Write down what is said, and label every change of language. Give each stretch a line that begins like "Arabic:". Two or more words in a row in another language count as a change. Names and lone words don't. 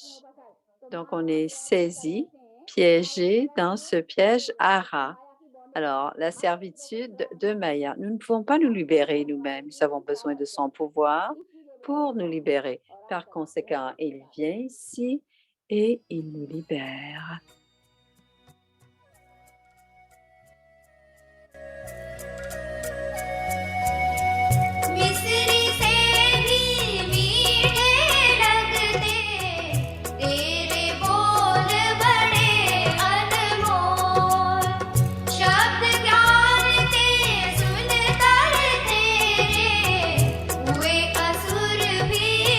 French: Donc, on est saisi, piégé dans ce piège à rat. Alors, la servitude de Maya. Nous ne pouvons pas nous libérer nous-mêmes. Nous avons besoin de son pouvoir pour nous libérer. Par conséquent, il vient ici et il nous libère.
Hindi: मिस्री से भी मीठे लगते तेरे बोल बड़े अनमोल शब्द ज्ञान के सुन कर तेरे हुए असुर भी